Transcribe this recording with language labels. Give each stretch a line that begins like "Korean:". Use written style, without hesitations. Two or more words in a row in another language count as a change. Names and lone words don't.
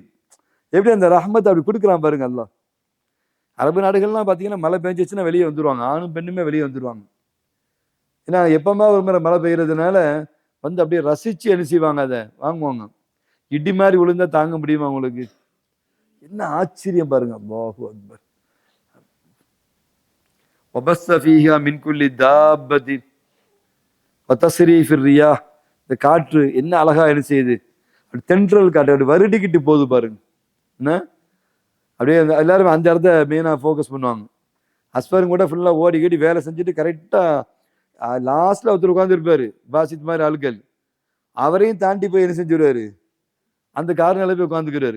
Tamil: எப்படி அந்த ரஹ்மத்தை அப்படி கொடுக்குறான் பாருங்க அல்லாஹ். அரபு நாடுகள்லாம் பார்த்தீங்கன்னா மழை பெஞ்சிச்சுன்னா வெளியே வந்துருவாங்க, ஆணும் பெண்ணுமே வெளியே வந்துருவாங்க. ஏன்னா எப்பவுமே ஒரு முறை மழை பெய்யறதுனால வந்து அப்படியே ரசிச்சு என்ன செய்வாங்க, அதை வாங்குவாங்க. இடி மாதிரி விழுந்தா தாங்க முடியுமா உங்களுக்கு? என்ன ஆச்சரியம் பாருங்க.
Arabic: الله أكبر. وبث فيها من كل دابة وتصريف الرياح,
Tamil: இந்த காற்று என்ன அழகா என்ன செய்யுது, தென்றல் காற்று அப்படி வருடிக்கிட்டு போகுது பாருங்க. என்ன அப்படியே எல்லாரும் அந்த இடத்த
English: mainly focus
Tamil: பண்ணுவாங்க. அஸ்பரும் கூட ஃபுல்லா ஓடிக்கிட்டு வேலை செஞ்சுட்டு
English: correct last
Tamil: ஒருத்தர் உட்காந்துருப்பாரு பாசித் மாதிரி ஆளுக்கள், அவரையும் தாண்டி போய் என்ன செஞ்சுருவாரு, அந்த காரணம் போய் உட்காந்துக்கிறாரு.